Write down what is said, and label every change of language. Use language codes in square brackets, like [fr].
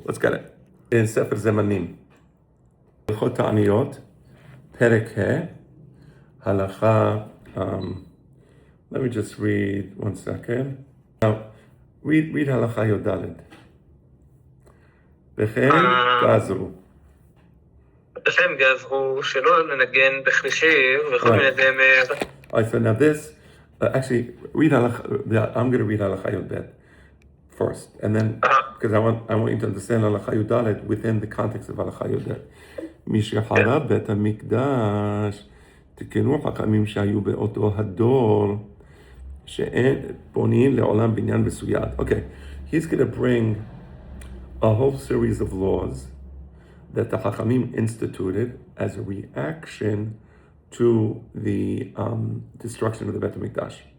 [en] Let's get it. In Sefer Zemanim, L'chot Aniyot, Perek He, Halacha. Let me just read 1 second. Now, read Halacha Yodalid. [he] Bechem gazru. לכם גזרו שלא לנגן בכלי וכל מיני זמר. [en] All right, so now this, actually, read Halacha. I'm going to read Halacha Yodalid first, and then because I want you to understand Halacha Yodalid within the context of Halacha Yodalid. [he] משחרב בית המקדש תקנו חכמים שהיו באותו הדור שאין פונים לעולם בניין מסויד. [en] Okay, he's going to bring a whole series of laws that the Chachamim instituted as a reaction to the destruction of the Beit HaMikdash.